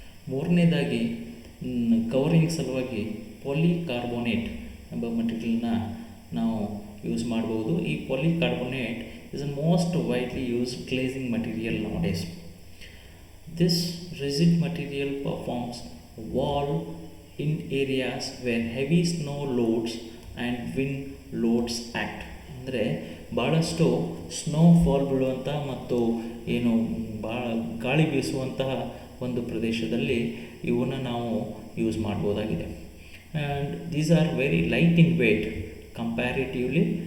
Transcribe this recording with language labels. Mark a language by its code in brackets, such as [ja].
[kn] ಮೂರನೇದಾಗಿ ಕವರಿಂಗ್ ಸಲುವಾಗಿ ಪಾಲಿಕಾರ್ಬೋನೇಟ್ ಎಂಬ ಮಟೀರಿಯಲ್ನ ನಾವು ಯೂಸ್ ಮಾಡ್ಬೋದು. ಈ polycarbonate [en] is the most widely used glazing material nowadays. This rigid material performs wall in areas where heavy snow loads and wind loads act. [kn] ಅಂದರೆ ಭಾಳಷ್ಟು snow fall ಬೀಳುವಂಥ ಮತ್ತು ಏನು ಗಾಳಿ ಬೀಸುವಂತಹ ಒಂದು ಪ್ರದೇಶದಲ್ಲಿ ಇವನ್ನು ನಾವು use ಮಾಡ್ಬೋದಾಗಿದೆ. [en] And these are very light in weight comparatively.